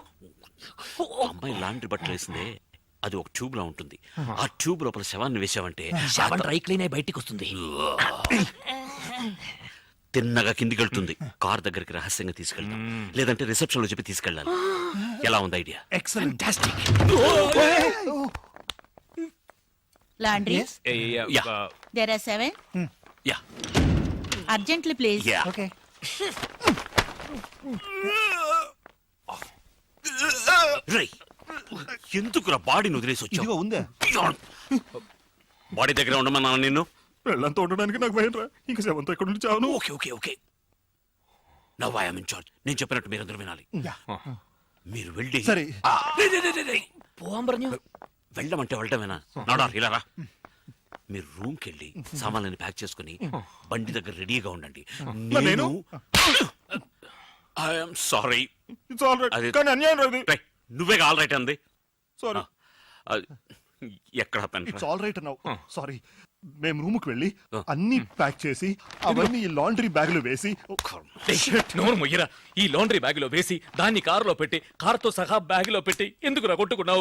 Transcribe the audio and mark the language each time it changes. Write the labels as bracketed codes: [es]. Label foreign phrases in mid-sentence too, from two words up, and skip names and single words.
[te] అమ్మాయి లాండ్రీ బట్టలు వేసిందే, అది ఒక ట్యూబ్ లో ఉంటుంది. ఆ ట్యూబ్ లోపల శవాన్ని వేసావంటే శవం [en] dry clean [te] అయి బయటికి వస్తుంది. తిన్నగా కిందికి వెళ్తుంది. కార్ దగ్గరికి రహస్యంగా తీసుకెళ్తాం, లేదంటే రిసెప్షన్ లో చెప్పి తీసుకెళ్ళాలి. ఎలా ఉంది ఐడియా? ఎక్సలెంట్. [en] Laundry? Yeah. There are 7. [te] యా [en] Urgently, please. [te] యా. ఓకే. రేయ్, ఎందుకురా బాడీని వదిలేసి ఇదిగో వచ్చావు? ఉందే. బాడీ దగ్గర ఉండమన్నాను నిన్ను. వెళ్ళంతా ఉండడానికి నాకు భయం రా. ఇంకా శవంతో ఎక్కడ నుంచి చావను. ఓకే ఓకే ఓకే, [en] now I am in charge. [te] నేను చెప్పినట్టు మీరందరూ వినాలి. మీరు వెళ్ళి సరే. [ml] പോവാൻ പറഞ്ഞു. [te] వెళ్ళమంటే వెళ్ళటమేనా? నాడార్ ఇలా రా. మీరు రూమ్కి వెళ్ళి సామాన్లని ప్యాక్ చేసుకుని బండి దగ్గర రెడీగా ఉండండి. నేను? [en] I'm sorry. It's all right. [te] అది- కానీ అన్యాయం రా ఇది. నువ్వే [en] all right [te] అంది. సారీ. ఎక్కడ పెన్? [en] it's all right [te] అన్నావు. సారీ. మేము రూమ్ కి వెళ్ళి అన్ని ప్యాక్ చేసి అవన్నీ ఈ [en] laundry bag [te] లో వేసి నోరు మొయ్యరా. ఈ [en] laundry bag [te] లో వేసి దాన్ని కారులో పెట్టి కారుతో సహా బ్యాగ్ లో పెట్టి ఎందుకు రా కొట్టుకున్నావు?